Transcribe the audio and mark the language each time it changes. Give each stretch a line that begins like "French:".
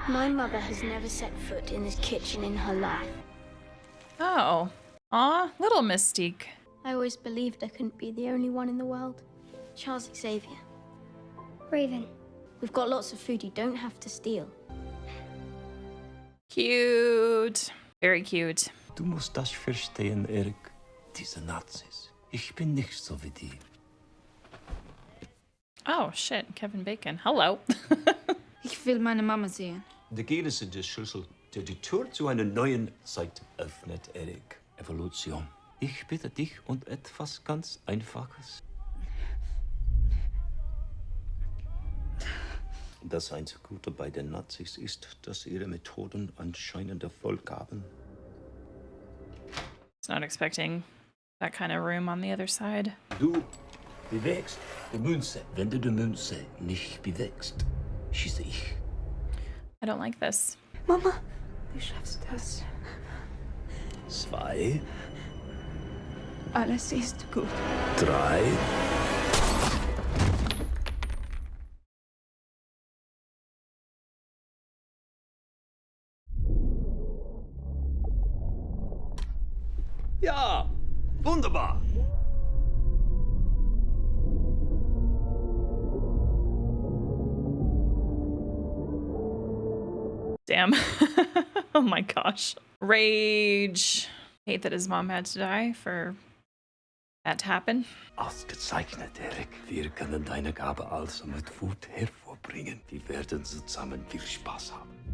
English: My mother has never set foot in this kitchen in her life. Oh, aw, little Mystique. I always believed I couldn't be the only one in the world. Charles Xavier. Raven. We've got lots of food you don't have to steal. Cute. Very cute.
German: du musst das verstehen, Eric. Diese Nazis. Ich bin nicht so wie die.
English: Oh shit, Kevin Bacon. Hello.
German: Ich will meine Mama sehen. Die Gene sind der Schlüssel, der die Tür zu einer neuen Zeit öffnet, Eric. Evolution. Ich bitte dich um etwas ganz Einfaches. Das einzige Gute bei den Nazis ist, dass ihre Methoden anscheinend Erfolg haben.
English: Was not expecting that kind of room on the other side.
German: Du bewegst die Münze. Wenn du die Münze nicht bewegst, schieße ich.
English: I don't like this.
German: Mama, du schaffst das. 2, Alles ist gut. 3. Ja, wunderbar.
English: Damn. Oh my gosh. Rage. Hate that his mom had to die for that to happen.
German: Ausgezeichnet, Eric. Wir können deine Gabe also mit Wut hervorbringen. Wir werden zusammen viel Spaß haben.